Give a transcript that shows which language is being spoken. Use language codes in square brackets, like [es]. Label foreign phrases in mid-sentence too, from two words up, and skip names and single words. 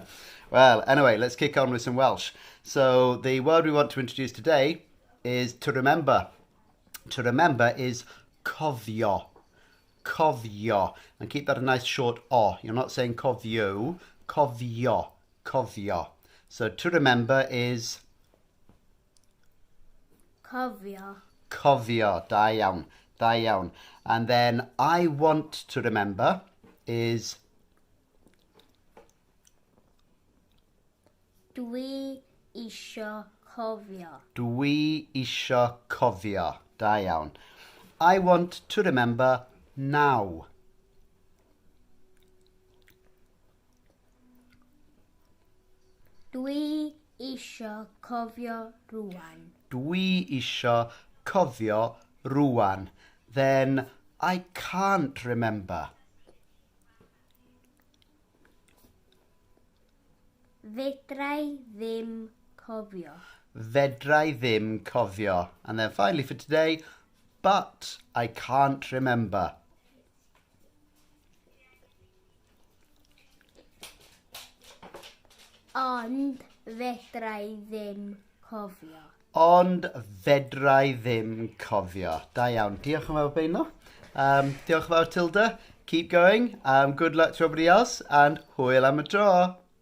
[en] Well, anyway, let's kick on with some Welsh. So the word we want to introduce today is to remember. To remember is cofio. Cofio. And keep that a nice short o. You're not saying cofio. Cofio. Cofio. So to remember is [cy] Cofio. cofio. Da iawn. Da iawn. [en] And then I want to remember is [cy] Dwi isio cofio. dwi isio cofio. Da iawn. [en] I want to remember now. [cy] Dwi isio cofio rŵan. Dwi isio cofio rŵan. [en] Then I can't remember. [cy] Fedrai ddim cofio. Fedrai ddim cofio. [en] And then finally for today, but I can't remember. [cy] Ond fedrai ddim cofio. Ond fedrai ddim cofio. Da iawn. Diolch yn fawr, Beino. Diolch yn fawr, [en] Tilda. Keep going. Good luck to everybody else, and [cy] hwyl am y tro.